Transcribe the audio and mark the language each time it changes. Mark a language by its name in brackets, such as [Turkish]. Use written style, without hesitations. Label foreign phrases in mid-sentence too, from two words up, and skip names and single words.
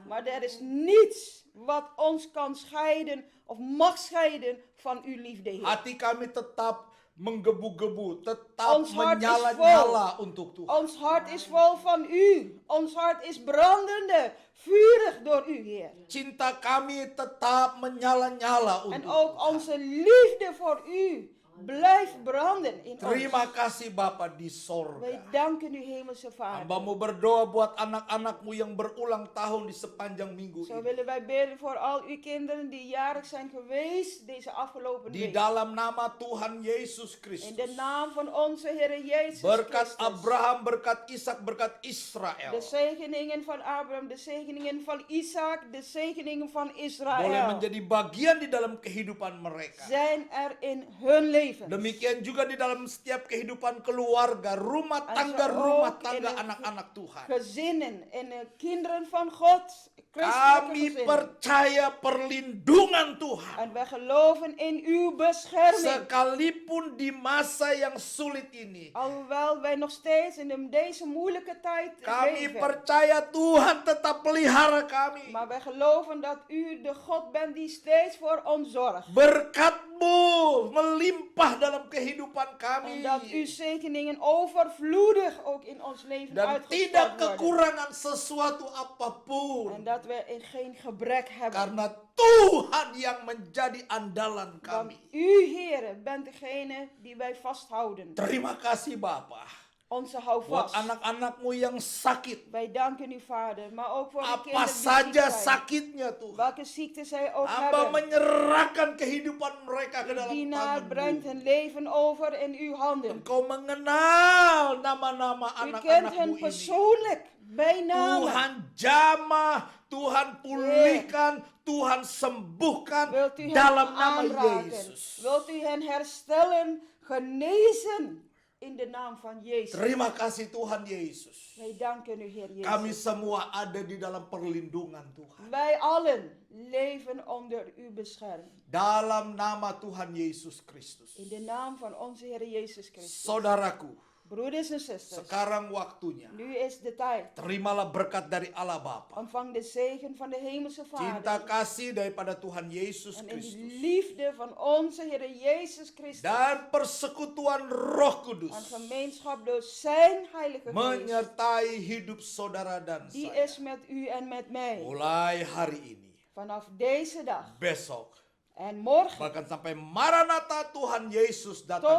[Dutch] Maar er is niets wat ons kan scheiden of mag scheiden van uw liefde, Heer. [Indonesian] Hati kami tetap menggebu-gebu, tetap [Dutch] Ons hart is [Indonesian] menyala-nyala untuk Tuhan. [Dutch] Ons hart is vol van u. Ons hart is brandende, vurig door u, Heer. [Indonesian] Cinta kami tetap menyala-nyala [Dutch] En [Indonesian] untuk [Dutch] ook [Indonesian] Tuhan. [Dutch] onze liefde voor u blijft branden in [Indonesian] Terima [Dutch] ons. [Indonesian] kasih Bapa di [Dutch] Wij [Indonesian] sorga. [Dutch] danken u, Hemelse Vader. [Indonesian] Hambamu berdoa buat anak-anakmu yang berulang tahun di sepanjang minggu [Dutch] Zo [Indonesian] ini. [Dutch] willen wij bidden voor al uw kinderen die jarig zijn geweest deze afgelopen [Indonesian] Di [Dutch] week. [Indonesian] dalam nama Tuhan Yesus [Dutch] In [Indonesian] Kristus. [Dutch] de naam van onze Heer Jezus [Indonesian] Berkat [Dutch] Christus. [Indonesian] Abraham, berkat Ishak, berkat [Dutch] De [Indonesian] Israel. [Dutch] zegeningen van Abraham, de zegeningen van Isaac, de zegeningen van [Indonesian] Boleh [Dutch] Israël [Indonesian] menjadi bagian di dalam kehidupan mereka. [Dutch] zijn er in hun leven. [Indonesian] Demikian juga di dalam setiap kehidupan keluarga, rumah [Dutch] En [Indonesian] tangga, [Dutch] zo [Indonesian] rumah [Dutch] ook [Indonesian] tangga [Dutch] in het [Indonesian] anak-anak Tuhan. [Dutch] Gezinnen en de kinderen van God, christelijke [Indonesian] Kami [Dutch] gezinnen. [Indonesian] percaya perlindungan Tuhan. [Dutch] En wij geloven in uw bescherming. [Indonesian] Sekalipun di masa yang sulit ini. [Dutch] Alhoewel wij nog steeds in deze moeilijke tijd [Indonesian] Kami [Dutch] leven. [Indonesian] percaya Tuhan tetap pelihara kami. [Dutch] Maar wij geloven dat u de God bent die steeds voor ons zorgt. [Indonesian] Berkat-Mu melimpah dalam kehidupan kami. [Dutch] En dat uw zegeningen overvloedig ook in ons leven [Indonesian] Dan [Dutch] uitgestort [Indonesian] tidak [Dutch] worden. [Indonesian] kekurangan sesuatu apapun. [Dutch] En dat we in geen gebrek hebben. [Indonesian] Karena Tuhan yang menjadi andalan [Dutch] Want [Indonesian] kami. [Dutch] u, Heer, bent degene die wij vasthouden. [Indonesian] Terima kasih Bapa. [Dutch] Onze [Indonesian] Buat [Dutch] houvast. [Indonesian] anak-anakmu yang sakit. [Dutch] Wij danken u, Vader. Maar ook voor de [Indonesian] Apa [Dutch] kinderen die [Indonesian] saja [Dutch] ziek zijn. [Indonesian] sakitnya Tuhan. [Dutch] Welke ziekte zij ook [Indonesian] Hamba [Dutch] hebben. [Indonesian] menyerahkan kehidupan mereka ke dalam [Dutch] Dienaar brengt [Indonesian] tangan-Mu. [Dutch] hun leven over in uw handen. [Indonesian] Engkau mengenal nama-nama [Dutch] U kent [Indonesian] anak-anakmu [Dutch] hen [Indonesian] ini. [Dutch] persoonlijk bij naam. [Indonesian] Tuhan jamah, Tuhan pulihkan, Tuhan sembuhkan [Dutch] Wilt u hen [Indonesian] dalam nama [Dutch] aanraken? [Indonesian] Yesus. [Dutch] Wilt u hen herstellen, genezen in de naam van Jezus? [Indonesian] Terima kasih Tuhan Yesus. [Dutch] Wij danken u, Heer [Indonesian] Kami [Dutch] Jezus. [Indonesian] semua ada di dalam perlindungan Tuhan. [Dutch] Wij allen leven onder uw bescherming. [Indonesian] Dalam nama Tuhan Yesus Kristus. [Dutch] In de naam van onze Heer Jezus Christus. [Indonesian] Saudaraku, [Dutch] Broeders en zusters, [Indonesian] sekarang waktunya. [Dutch] nu is de tijd. [Indonesian] Terimalah berkat dari Allah Bapa. [Dutch] Ontvang de zegen van de Hemelse [Indonesian] Cinta [Dutch] Vader. [Indonesian] kasih daripada Tuhan Yesus [Dutch] En in [Indonesian] Kristus. [Dutch] de liefde van onze Heer Jezus Christus. [Indonesian] Dan persekutuan Roh [Dutch] En [Indonesian] Kudus. [Dutch] gemeenschap door zijn Heilige Geest. [Indonesian] Menyertai hidup saudara dan [Dutch] Die [Indonesian] saya. [Dutch] is met u en met mij. [Indonesian] Mulai hari ini. [Dutch] Vanaf deze dag. [Indonesian] Besok. [Dutch] En morgen. [Indonesian] Bahkan sampai Maranatha Tuhan Yesus datang